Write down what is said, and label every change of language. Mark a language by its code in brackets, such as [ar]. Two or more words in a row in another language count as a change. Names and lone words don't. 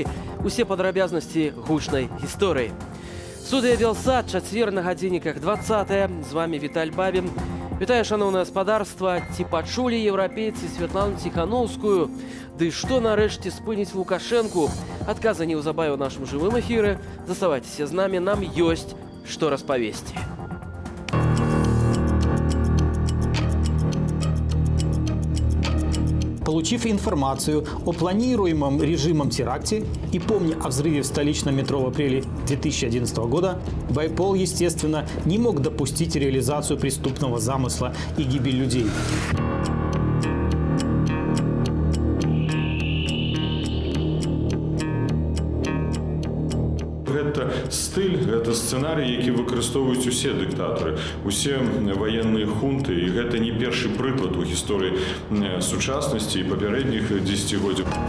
[be] Усе падрабязнасці гучнай гісторыі. Студыя «Белсад», чацвер на гадзінніках 20. З вами Віталь Бабін. Вітаю, шановнае гаспадарства. Ці пачулі еўрапейцы Святлану Ціханаўскую? Ды што нарэшце спыніць Лукашэнку? Адказы неўзабаве ў нашым жывым эфіры. Заставайцеся з намі, нам ёсць што распавесці. [ru] Получив информацию о планируемом режимом теракте и помня о взрыве в столичном метро в апреле 2011 года, Байпол, естественно, не мог допустить реализацию преступного замысла и гибель людей. [be] Гэта стыль, гэта сцэнарый, які выкарыстоўваюць усе дыктатары, усе ваенныя хунты, і гэта не першы прыклад у гісторыі сучаснасці і папярэдніх дзесяцігоддзяў.